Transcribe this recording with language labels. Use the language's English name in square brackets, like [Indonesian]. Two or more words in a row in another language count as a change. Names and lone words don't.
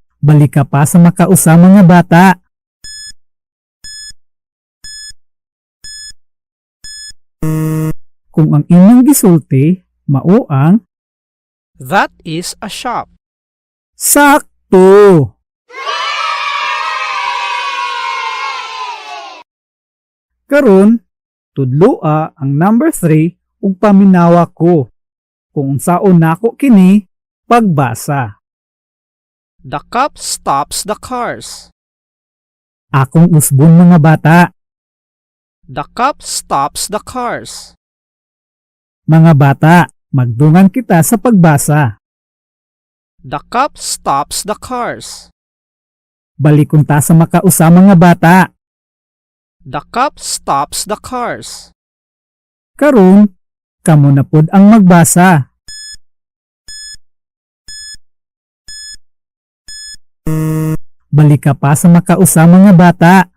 [Cebuano] Balik ka pa sa makausa mga bata. Kung ang inyong gisulti, mao ang [English] That is a shop. [Cebuano] sakto. Karon, tudloa ang number 3 ug paminawa ko. Kung unsaon nako kini pagbasa. [English] The cop stops the cars. [Cebuano] Akong usbon mga bata. [English] The cop stops the cars. [Cebuano] Mga bata, magdungan kita sa pagbasa. [English] The cop stops the cars. [Cebuano] Balikon ta sa makausa mga bata. [English] The cop stops the cars. [Cebuano] Karon, kamo na pod ang magbasa. Balik ka pa sa makausa mga bata.